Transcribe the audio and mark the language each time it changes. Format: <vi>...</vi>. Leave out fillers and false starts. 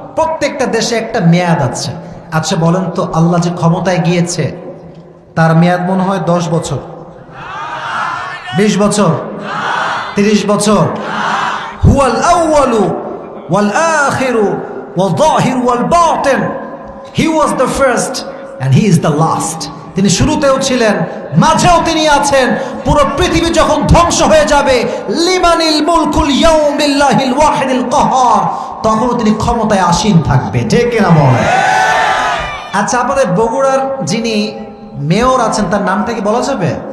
<bn>প্রত্যেকটা দেশে একটা মেয়াদ আছে। আচ্ছা বলেন তো, আল্লাহ যে ক্ষমতায় গিয়েছে তার মেয়াদ মনে হয় 10 বছর, 20 বছর, 30 বছর?</bn> <ar>হুয়াল আউয়ালু ওয়াল আখিরু ওয়াল যাহিরু ওয়াল বাতিন।</ar> <en>He was the first and he is the last.</en> <bn>তিনি শুরুতেও ছিলেন, মাঝেও তিনি আছেন। পুরো পৃথিবী যখন ধ্বংস হয়ে যাবে,</bn> <ar>লিমানিল মুলকুল ইয়াউমিল্লাহিল ওয়াহিদিল কাহ্হার,</ar> <bn>তখন তিনি ক্ষমতায় আসীন থাকবে, ঠিক কিনা বলেন? আচ্ছা, আমাদের বগুড়ার যিনি মেয়র আছেন তার নামটা কি বলা যাবে?</bn>